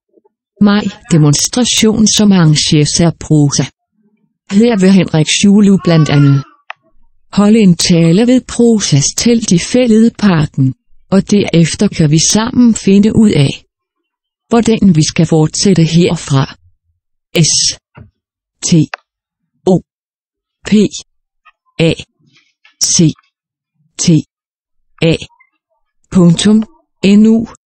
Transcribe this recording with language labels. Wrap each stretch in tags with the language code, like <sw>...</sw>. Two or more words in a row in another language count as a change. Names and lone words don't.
<da>maj-demonstration, som arrangeres af Prosa. Her vil Henrik Schulu blandt andet holde en tale ved Prosas telt i Fælledparken, og derefter kan vi sammen finde ud af, hvordan vi skal fortsætte herfra. S T O P A C T A .nu</da>